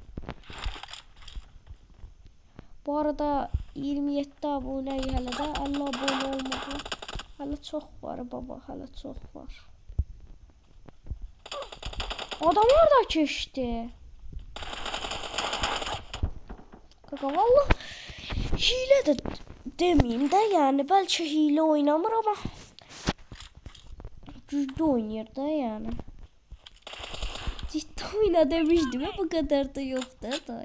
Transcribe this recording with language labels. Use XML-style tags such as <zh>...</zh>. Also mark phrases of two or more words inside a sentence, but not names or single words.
<az>Bu arada 27 abunəyi hələ də 50 abunə olmadı. Hələ çox var baba, hələ çox var. Adam orada keçdi.</az> <tr>Kaka valla hile de demeyeyim de yani belki hile oynamır ama güçlü oynuyor da yani. Ciddi oyna demiştim ya, bu kadar da yok da.</tr>